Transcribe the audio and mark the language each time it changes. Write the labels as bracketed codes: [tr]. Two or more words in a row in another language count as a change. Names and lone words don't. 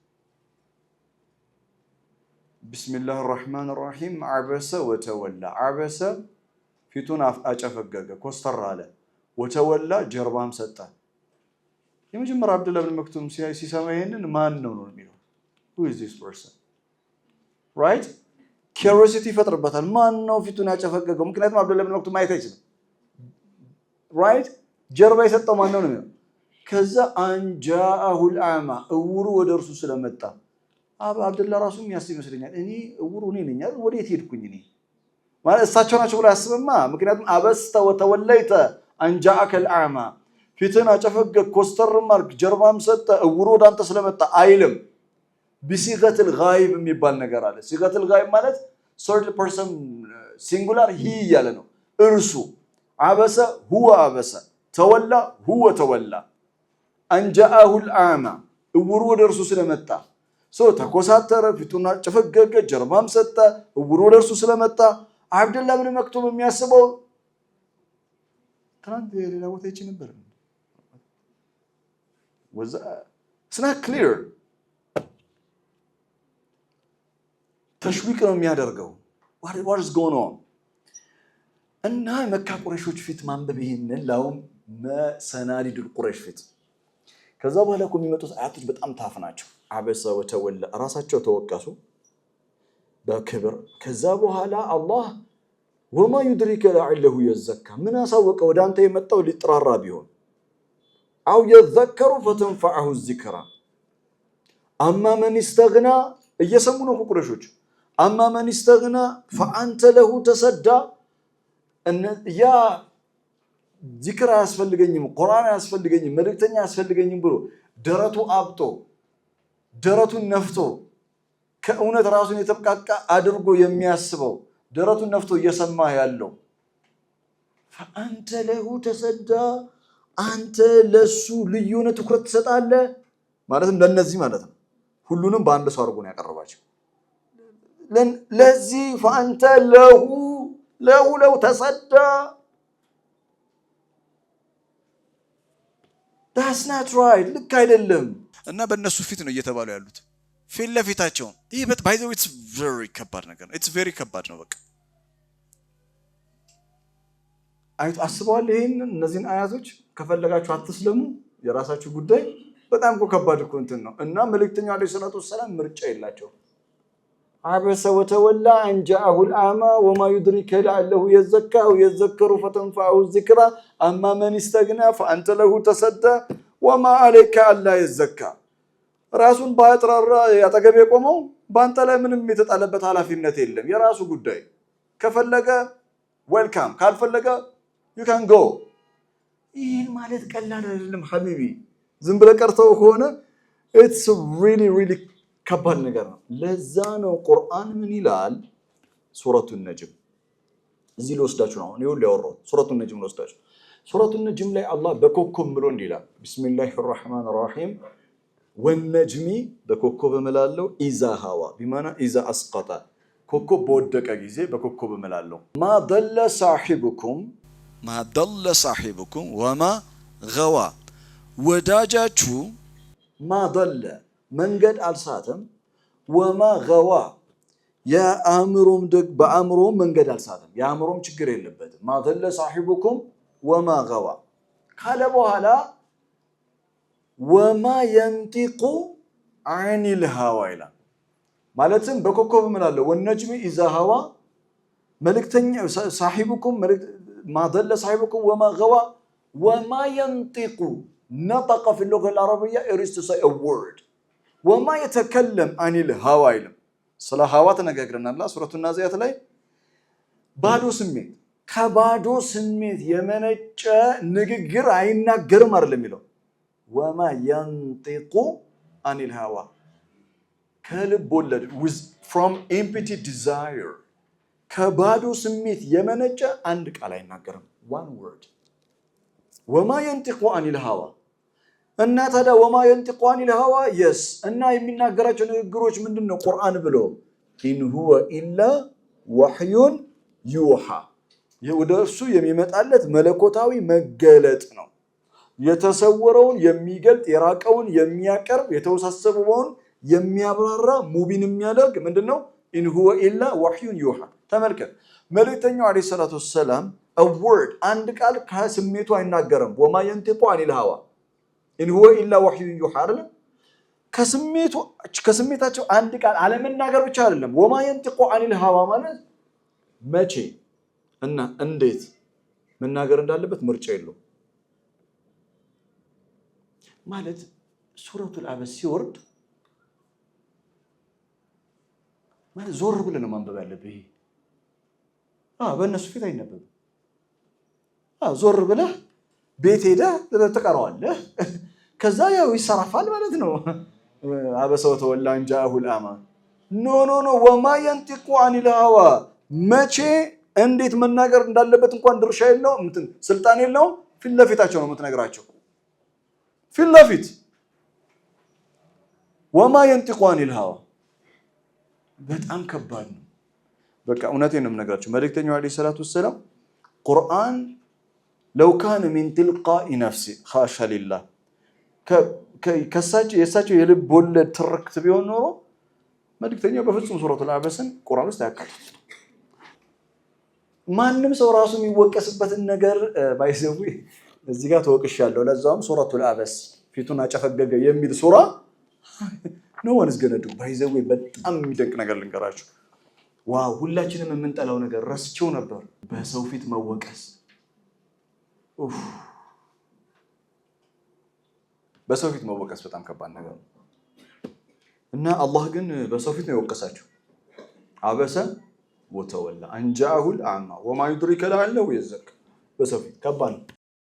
[ar] بسم الله الرحمن الرحيم عبس وتولى عبس [am] ፊቱን አጨፈገገ ኮስተር አለ ወተወላ ጀርባም ሰጠ የመጀመሪያ አብደላህ ኢብኑ መክቱም ሲሰማ ይሄንን ማን ነው የሚለው [en] who is this person right [am] curiosity ፈጥርበታል ማን ነው ፊቱን ያጨፈገገው ምክንያቱም አብደላህ ኢብኑ መክቱም ማየት አይችልም right ጀርባ የሰጠው ማን ነው ከዛ [ar] أن جاءه الأعمى [am] እውሩ ወደ እርሱ ስለመጣ አብደላህ ራሱ የሚያስብ ይመስለኛል እኔ እውሩ ነኝ ወዴት ሄድኩኝ እኔ ማለት እሳቸው ናቸው ብሎ ያስበማ ምክንያቱም [ar] عبست وتوليت أن جاءك الأعمى [am] ፊትን አጨፈገግ ኮስተር ማርክ ጀርባም ሰጠ እውሩ ወዳንተ ስለመጣ አይልም [ar] بصيغه الغائب [am] የሚባል ነገር አለ [ar] صيغه الغائب [am] ማለት [en] third person singular he [am] ያለ ነው እርሱ አበሰ [ar] هو عبس تولى هو تولى أن جاءه الأعمى [am] እውሩ ወደ እርሱ ስለመጣ ተኮሳተረ፣ ፊቱን ጨፈገገ፣ ጀርባም ሰጠ። እውሩ ወደ እርሱ ስለመጣ አብደላህ ብን መክቱም የሚያስበው ትናንት ሌላ ቦታ ይቺ ነበር። [en] it's not clear [am] ተሽዊቅ ነው የሚያደርገው። [en] what is going on? [am] እና መካ ቁረይሾች ፊት ማንበብ ይሄንን ላውም መሰናዲዱል ቁረይሽ ፊት ከዛ በኋላ እኮ የሚመጡት አያቶች በጣም ታፍ ናቸው። [ar] عبس وتولى [am] ራሳቸው ተወቀሱ በክብር። ከዛ በኋላ አላህ ወማ [ar] يدرك لعله يزكى [am] ምን አሳወቀ ወደ አንተ የመጣው ሊጥራራ ቢሆን አው [ar] يذكر فتنفعه الذكرى اما من استغنى [am] እየሰሙ ነው ቁረይሾች። [ar] اما من استغنى فانت له تصدى [am] ያ ዚክር አያስፈልገኝም፣ ቁርአን አያስፈልገኝም፣ መልእክተኛ አያስፈልገኝም ብሎ ደረቱ አብጦ ደረቱን ነፍቶ ከእውነት ራሱን የተብቃቃ አድርጎ የሚያስበው ደረቱን ነፍቶ እየሰማ ያለው [ar] فأنت له تصدى [am] አንተ ለሱ ልዩነ ትኩረት ትሰጣለህ ማለትም ለነዚህ ማለት ነው። ሁሉንም በአንድ ሰው አድርጎ ነው ያቀርባቸው። ለዚህ [ar] فأنت له تصدى [en] that's not right [am] ልክ አይደለም። እና በእነሱ ፊት ነው እየተባሉ ያሉት ፊት ለፊታቸው። ይሄ [en] by the way it's very [am] ከባድ ነገር ነው። [en] it's very [am] ከባድ ነው። በቃ አይቶ አስበዋል። ይሄን እነዚህን አያቶች ከፈለጋችሁ አትስለሙ የራሳችሁ ጉዳይ። በጣም ከባድ እኮ እንትን ነው። እና መልእክተኛው [ar] عليه الصلاة والسلام [am] ምርጫ [ar] የላቸው። عبس وتولى أن جاءه الأعمى وما يدرك لعله يزكى أو يذكر فتنفعه الذكرى أما من استغنى فأنت له تصدى وما عليك ألا يزكى [am] ራሱን ባያጥራራ ያጠገብ የቆመው ባንተ ላይ ምንም የተጣለበት ኃላፊነት የለም። የራሱ ጉዳይ ከፈለገ ዌልካም፣ ካልፈለገ [en] you can go። [am] ይሄን ማለት ቀላል አይደለም ሐቢቢ። ዝም ብለ ቀርተው ከሆነ [en] it's really [am] ከባድ ነገር ነው። ለዛ ነው ቁርአን ምን ይላል? ሱረቱ ነጅም እዚህ ልወስዳችሁ ነው። እኔው ሊያወራው ሱረቱ ነጅም ልወስዳችሁ። ሱረቱ ነጅም ላይ አላህ በኮከብ ብሎ እንዲላል [ar] بسم الله الرحمن الرحيم والنجم [am] በኮከብ እምላለው [ar] إذا هوى [am] ቢማና ኢዛ አስቀጣ ኮከብ በወደቀ ጊዜ በኮከብ እምላለው። ማ ضل [ar] صاحبكم وما غوى [am] ወዳጃችሁ ማ ضل መንገድ አልሳተም [ar] وما غوى [am] የአእምሮም በአእምሮም መንገድ አልሳተም፣ የአእምሮም ችግር የለበትም። ማ [ar] ضل صاحبكم وما غوى [am] ካለ በኋላ ወማ ينطق [ar] عن الهوى [am] ይላል። ማለትም በኮከብ እምላለው [ar] والنجم إذا هوى መልእክተኛ صاحبكم ما ضل صاحبكم وما غوى وما ينطق نطق في اللغة العربية [en] is to say a word [ar] وما يتكلم عن الهوى [am] ይላል። ስለ ሀዋ ተነጋግረናል ሱረቱ ናዚያት ላይ። ባዶ ስሜት ከባዶ ስሜት የመነጨ ንግግር አይናገርም አይደለም የሚለው። ወማ [ar] ينطق عن الهوى [am] ከልብ ወለድ [en] from empty desire [am] ከባዶ ስሜት የመነጨ አንድ ቃል አይናገርም [en] one word [am] ወማ [ar] ينطق عن الهوى [am] እና ታዲያ ወማ [ar] ينطق عن الهوى [am] yes እና የሚናገራቸው ንግግሮች ምንድነው? ቁርአን ብሎ [ar] إن هو إلا وحي يوحى [am] ወደ እርሱ የሚመጣለት መለኮታዊ መገለጥ ነው። የተሰወረውን የሚገልጥ የራቀውን የሚያቀርብ የተወሳሰበውን የሚያብራራ ሙቢን የሚያደርግ ምንድነው? [ar] إن هو إلا وحي يوحى። [am] ተመልከት መልእክተኛው [ar] عليه الصلاة والسلام [en] a word [am] አንድ ቃል ከስሜቱ አይናገርም። ወማ [ar] ينطق عن الهوى إن هو إلا وحي يوحى [am] አይደለም። ከስሜታቸው አንድ ቃል አለመናገር ብቻ አይደለም። ወማ [ar] ينطق عن الهوى [am] ማለት መቼ እና እንዴት መናገር እንዳለበት ምርጫ የለው ማለት። ሱረቱል አበስ ሲወርድ ማለት ዞር ብለህ ነው ማንበብ ያለብህ። በእነሱ ፊት አይነበብም። ዞር ብለህ ቤት ሄደህ ተቀራዋለህ። ከዛ ያው ይሰራፋል ማለት ነው። [ar] عبس وتولى أن جاءه الأعمى [am] ኖ ወማ [ar] ينطق عن الهوى [am] መቼ እንዴት መናገር እንዳለበት እንኳን ድርሻ የለውም፣ ስልጣን የለውም። ፊት ለፊታቸው ነው የምትነግራቸው ፊት ለፊት ወማ [ar] ينطق عن الهوى [am] በጣም ከባድ ነው በቃ እውነቴን ነው የምነግራችሁ መልእክተኛው [ar] عليه الصلاة والسلام [am] ቁርአን [ar] لو كان من تلقاء نفسي خاشع لله [am] የሳቸው የልብ ወለድ ትርክት ቢሆን ኖሮ መልእክተኛው በፍጹም ሱረቱል አበስን ቁርአን ውስጥ ያካትቱት ማንም ሰው ራሱ የሚወቀስበትን ነገር ባይዘው እዚህ ጋር ተወቅሻለሁ ለዛውም ሱረቱል አበስ ፊቱን አጨፈገገ የሚል ሱራ [en] no one is going to do [am] ባይዘው በጣም የሚደንቅ ነገር ልንገራችሁ ዋው ሁላችንም የምንጠላው ነገር ረስቸው ነበር በሰው ፊት መወቀስ በሰው ፊት መወቀስ በጣም ከባድ ነገር ነው እና አላህ ግን በሰው ፊት ነው የወቀሳቸው [ar] عبس وتولى أن جاءه الأعمى وما يدريك لعله يزكى [am] በሰው ፊት ከባድ